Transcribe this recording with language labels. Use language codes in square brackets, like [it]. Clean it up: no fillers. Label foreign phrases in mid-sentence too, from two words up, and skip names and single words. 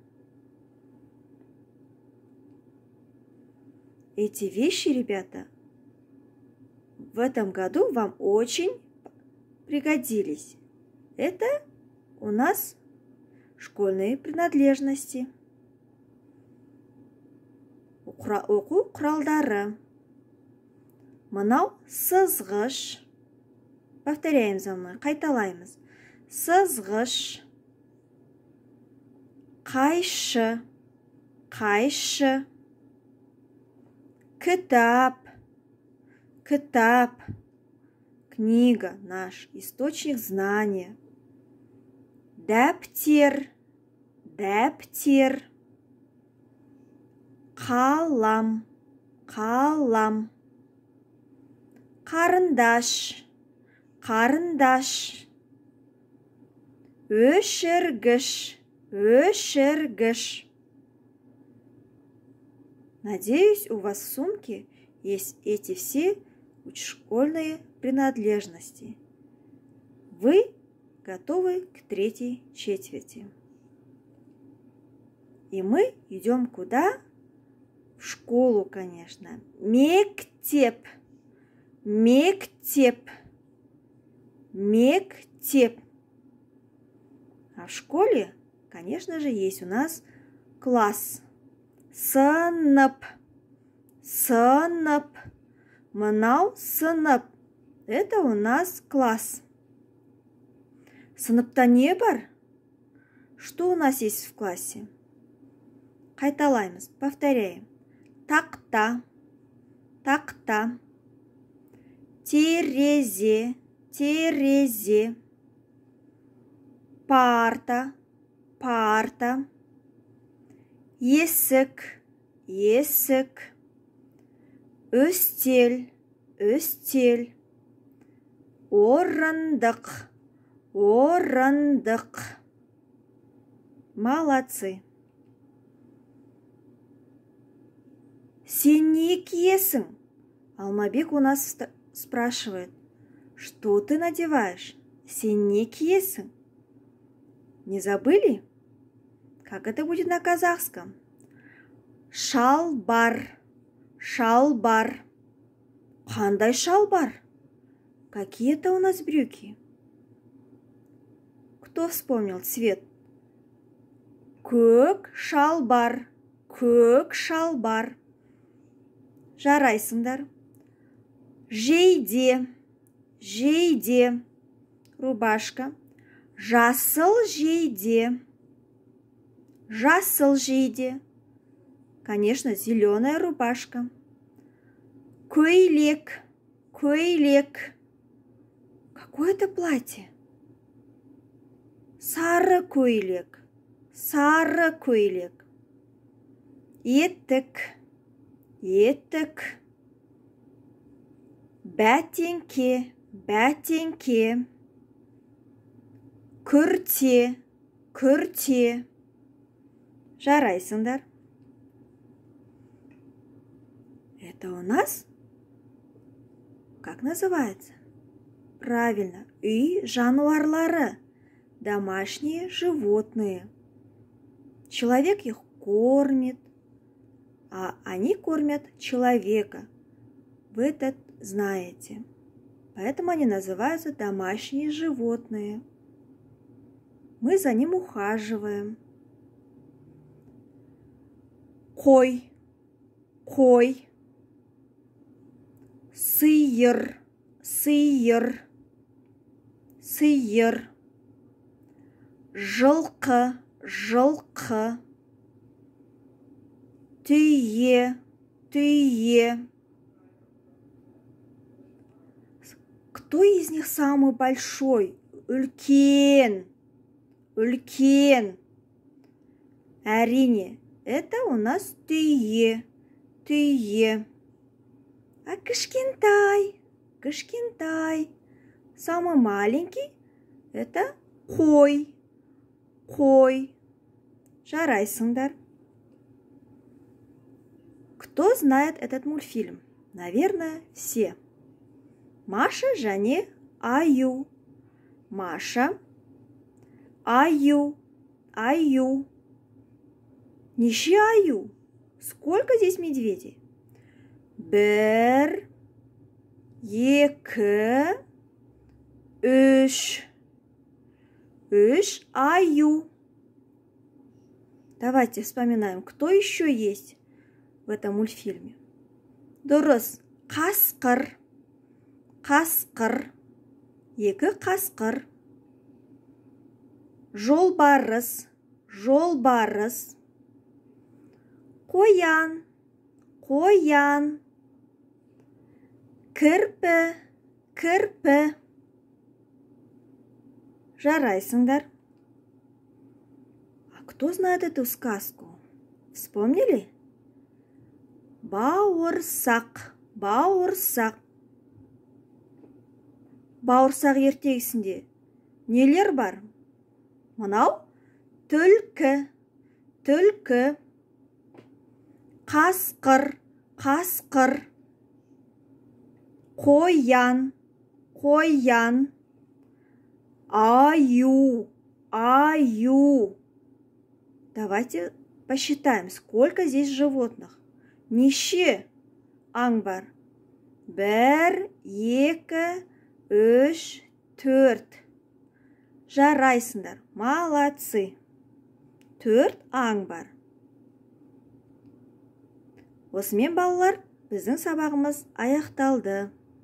[ru] Эти вещи, ребята, в этом году вам очень пригодились. Это у нас школьные принадлежности. [kk] Оқу құралдары. Мынау сызғыш. [ru] Повторяем за мной, [kk] қайталаймыз. Сызғыш. Қайшы. Қайшы. Кітап. Кітап. Книга, наш источник знания. Дәптер. Дәптер. Қалам. Қалам. Қарындаш. Қарындаш. Өшіргіш. Өшіргіш. [ru] Надеюсь, у вас в сумке есть эти все школьные принадлежности. Вы готовы к третьей четверти. И мы идем куда? В школу, конечно. [kk] Мектеп. Мектеп. Мектеп. [ru] А в школе, конечно же, есть у нас класс. [kk] Сынып. Сынып. Мынау сынып. [ru] Это у нас класс. [kk] Сыныпта не бар? [ru] Что у нас есть в классе? [kk] Қайталаймыз, повторяем. Тақта. Тақта. Терезе. Терезе. Парта. Парта. Есік. Есік. Үстел. Үстел. Орындық. Орындық. Молодцы. Сен не киесің? [ru] Алмабек у нас спрашивает: что ты надеваешь? [kk] Сен не киесің? [ru] Не забыли? Как это будет на казахском? [kk] Шалбар. Шалбар. Қандай шалбар? [ru] Какие это у нас брюки? Кто вспомнил цвет? [kk] Көк шалбар. Көк шалбар. Жарайсыңдар. Жейде. Жейде. Рубашка. Жасыл жейде. Жасыл жейде. [ru] Конечно, зеленая рубашка. [kk] Көйлек. Көйлек. [ru] Какое это платье? [kk] Сары көйлек. Сары көйлек. Етік. Етік. Бәтеңке. Бәтеңке. Күрте. Күрте. Жарайсыңдар. [ru] Это у нас, как называется? Правильно, [kk] үй жануарлары, [ru] домашние животные. Человек их кормит, а они кормят человека. Вы это знаете. Поэтому они называются домашние животные. Мы за ним ухаживаем. [kk] Қой. Қой. Сиыр. Сиыр. Сиыр. Жылқы. Жылқы. Түйе. Түйе. [ru] Кто из них самый большой? [kk] Үлкен. Үлкен. Әрине, [ru] это у нас түйе. [kk] Түйе. А кішкентай. Кішкентай. [ru] Самый маленький это қой. [kk] Қой. Жарайсыңдар. [ru] Кто знает этот мультфильм? Наверное, все. Маша және Аю. [kk] Маша. Аю. Аю. Неше аю? [ru] Сколько здесь медведей? [kk] Бір. Екі. Үш. Үш аю. [ru] Давайте вспоминаем, кто еще есть в этом мультфильме. [kk] Дұрыс. Қасқыр. Қасқыр. Екі қасқыр. Жолбарыс. Жолбарыс. Қоян. Қоян. Кірпі. Кірпі. Жарайсыңдар. [ru] А кто знает эту сказку? Вспомнили? [kk] Бауырсақ. Бауырсақ. Бауырсақ ертегісінде нелер бар? Мынау түлкі. Түлкі. Қасқыр. Қасқыр. Қоян. Қоян. Аю. Аю. [ru] Давайте посчитаем, сколько здесь животных. [kk] Неше аң бар? Бір, екі, үш, төрт. Жарайсыңдар. Молодцы. Төрт аң бар. Осымен балалар, біздің сабағымыз аяқталды.